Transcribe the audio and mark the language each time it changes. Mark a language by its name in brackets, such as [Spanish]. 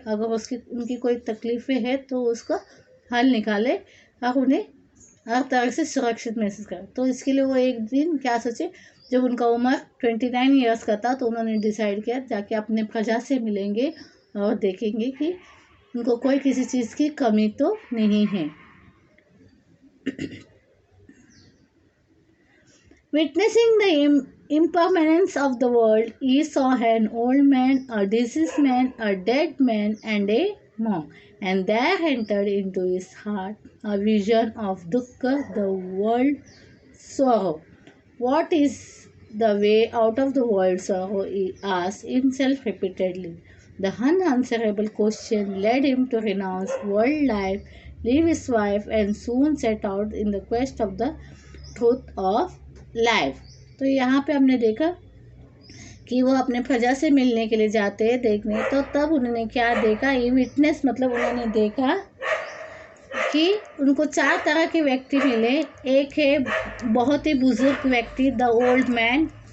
[Hindi] अगर उनकी कोई तकलीफ़ें हैं तो उसका हल निकाले और उन्हें हर तरह से सुरक्षित महसूस करे। तो इसके लिए वो एक दिन क्या सोचे, जब उनका उम्र 29 ईयर्स का था, तो उन्होंने डिसाइड किया जाके अपने प्रजा से मिलेंगे और देखेंगे कि उनको कोई किसी चीज़ की कमी तो नहीं है। [English] Witnessing the impermanence of the world, he saw an old man, a diseased man, a dead man, and a monk. And there entered into his heart a vision of dukkha, the world sorrow. What is the way out of the world sorrow? He asked himself repeatedly. The unanswerable question led him to renounce world life, leave his wife, and soon set out in the quest of the truth of life. [Hindi] तो यहाँ पे हमने देखा कि वो अपने प्रजा से मिलने के लिए जाते हैं देखने, तो तब उन्होंने क्या देखा, ये विटनेस, मतलब उन्होंने देखा कि उनको 4 तरह के व्यक्ति मिले। एक है बहुत ही बुजुर्ग व्यक्ति, [English] The old man.